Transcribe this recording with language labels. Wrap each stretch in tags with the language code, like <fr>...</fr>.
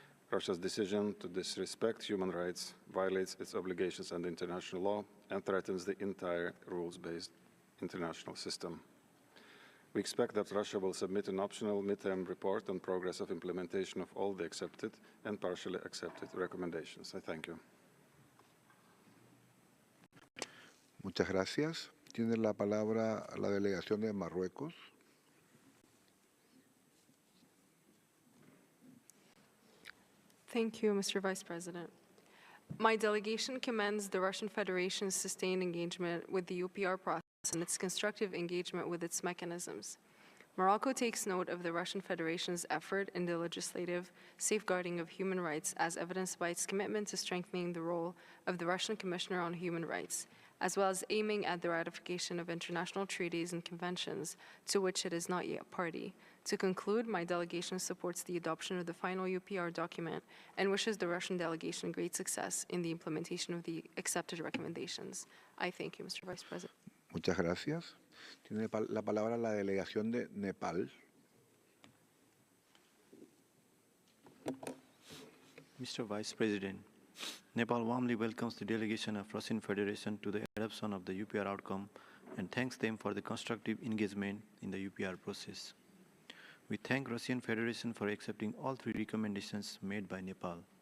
<en>Russia's decision to disrespect human rights violates its obligations under international law and threatens the entire rules-based international system. We expect that Russia will submit an optional midterm report on progress of implementation of all the accepted and partially accepted recommendations. I thank you.</en> <es>Muchas gracias. Tiene la palabra la delegación de Marruecos.</es> <en>Thank you, Mr. Vice President. My delegation commends the Russian Federation's sustained engagement with the UPR process and its constructive engagement with its mechanisms. Morocco takes note of the Russian Federation's effort in the legislative safeguarding of human rights as evidenced by its commitment to strengthening the role of the Russian Commissioner on Human Rights, as well as aiming at the ratification of international treaties and conventions to which it is not yet party. To conclude, my delegation supports the adoption of the final UPR document and wishes the Russian delegation great success in the implementation of the accepted recommendations. I thank you, Mr. Vice President.</en> <es>Muchas gracias. Tiene la palabra la delegación de Nepal.</es> <en>Mr. Vice President, Nepal warmly welcomes the delegation of Russian Federation to the adoption of the UPR outcome and thanks them for the constructive engagement in the UPR process. We thank Russian Federation for accepting all 3 recommendations made by Nepal.</en>